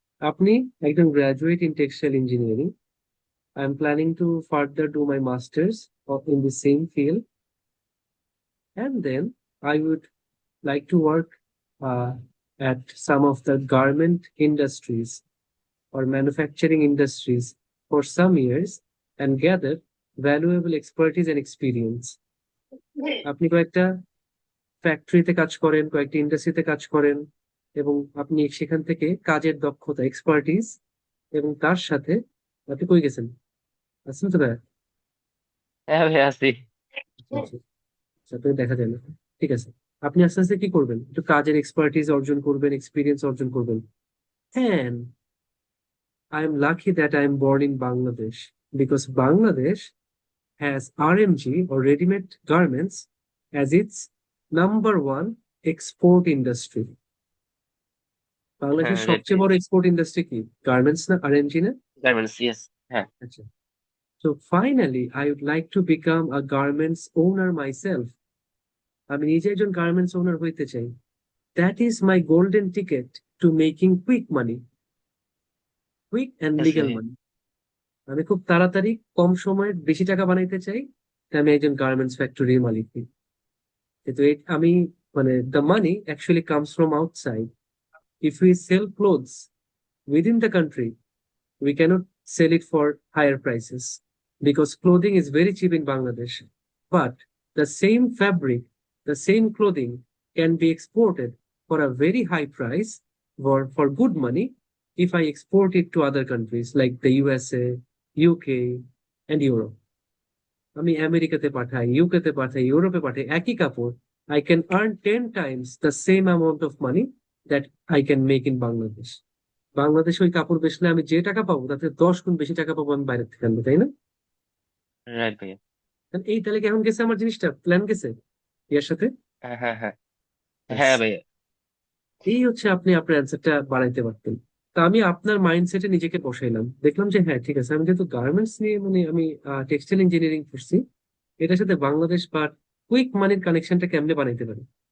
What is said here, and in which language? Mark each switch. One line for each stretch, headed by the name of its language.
Bangla: আপনি একজন graduate in textile engineering.
English: I am planning to further do my masters in the same field, and then I would like to work at some of the garment industries or manufacturing industries for some years and gather valuable expertise and experience.
Bangla: আপনি কয়েকটা ফ্যাক্টরিতে কাজ করেন, কয়েকটা ইন্ডাস্ট্রিতে কাজ করেন, এবং আপনি সেখান থেকে কাজের দক্ষতা, এক্সপার্টিস, এবং তার সাথে আপনি কই গেছেন, আছেন তো ভাই? হ্যাঁ ভাইয়া আছি। সাথে দেখা যায় না, ঠিক আছে। আপনি আস্তে আস্তে কি করবেন, একটু কাজের এক্সপার্টিস অর্জন করবেন, এক্সপিরিয়েন্স অর্জন করবেন।
English: হ্যাঁ, I am lucky that I am born in Bangladesh, because Bangladesh has RMG or ready-made garments as its number one
Bangla: export industry. বাংলাদেশের হ্যাঁ, সবচেয়ে বড় এক্সপোর্ট ইন্ডাস্ট্রি কি? গার্মেন্টস না, আরএমজি না? গার্মেন্টস, ইয়েস, হ্যাঁ।
English: আচ্ছা, so finally I would like to become a garments owner myself.
Bangla: আমি নিজে একজন গার্মেন্টস ওনার হইতে চাই।
English: That is my golden ticket to making quick money, quick and Yes, legal
Bangla: ভাইয়া।
English: money.
Bangla: আমি খুব তাড়াতাড়ি কম সময়ে বেশি টাকা বানাইতে চাই, তাই আমি একজন গার্মেন্টস ফ্যাক্টরির মালিক হই। কিন্তু আমি মানে
English: the money actually comes from outside. If we sell clothes within the country, we cannot sell it for higher prices because clothing is very cheap in Bangladesh. But the same fabric, the same clothing can be exported for a very high price for good money if I export it to other countries like the USA, UK, and Europe.
Bangla: আমি আমেরিকাতে পাঠাই, ইউকেতে পাঠাই, ইউরোপে পাঠাই, একই কাপড়,
English: I can earn 10 times the same amount of money that I can make in Bangladesh.
Bangla: বাংলাদেশে ওই কাপড় বেচলে আমি যে টাকা পাবো তাতে 10 গুণ বেশি টাকা পাবো আমি বাইরে থেকে আনবো, তাই না? রাইট ভাইয়া। এই তাহলে কেমন গেছে আমার জিনিসটা, প্ল্যান গেছে এর সাথে? হ্যাঁ, হ্যাঁ, হ্যাঁ,
English: Yes.
Bangla: হ্যাঁ ভাইয়া। এই হচ্ছে আপনি আপনার অ্যান্সারটা বাড়াইতে পারতেন। তা আমি আপনার মাইন্ডসেটে নিজেকে বসাইলাম, দেখলাম যে হ্যাঁ ঠিক আছে, আমি যেহেতু গার্মেন্টস নিয়ে মানে আমি টেক্সটাইল ইঞ্জিনিয়ারিং করছি, এটার সাথে বাংলাদেশ বা কুইক মানির কানেকশনটা কেমনে বানাইতে পারি।